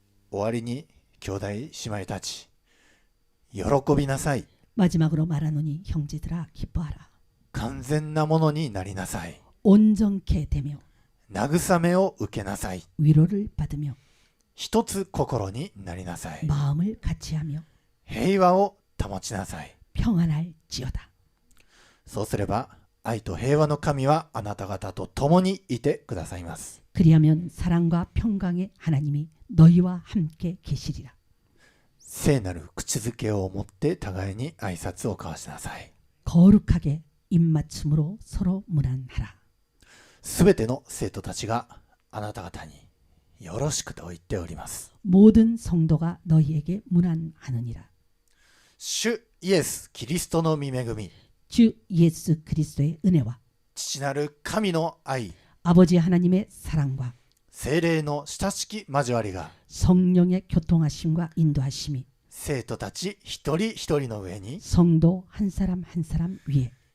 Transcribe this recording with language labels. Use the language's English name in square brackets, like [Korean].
[Japanese] 終わりに兄弟姉妹たち、喜びなさい。 [Korean] 마지막으로 말하노니 형제들아 기뻐하라. [Japanese] 完全なものになりなさい。 [Korean] 온전케 되며 [Japanese] 慰めを受けなさい。 [Korean] 위로를 받으며 [Japanese] 一つ心になりなさい。 [Korean] 마음을 같이하며 [Japanese] 平和を保ちなさい。 [Korean] 평안할지어다. [Japanese] そうすれば愛と平和の神はあなた方と共にいてくださいます。 [Korean] 그리하면 사랑과 평강의 하나님이 너희와 함께 계시리라. [Japanese] 聖なる口づけを持って互いに挨拶を交わしなさい。 [Korean] 거룩하게 입맞춤으로 서로 문안하라. [Japanese] すべての生徒たちがあなた方によろしくと言っております。 [Korean] 모든 성도가 너희에게 문안하느니라. [Japanese] 主イエス・キリストの御恵み、 [Korean] 주 예수 그리스도의 은혜와 [Japanese] 父なる神の愛、 [Korean] 아버지 하나님의 사랑과 [Japanese] 聖霊の親しき交わりが [Korean] 성령의 교통하심과 인도하심이 [Japanese] 生徒たち一人一人の上に [Korean] 성도 한 사람 한 사람 위에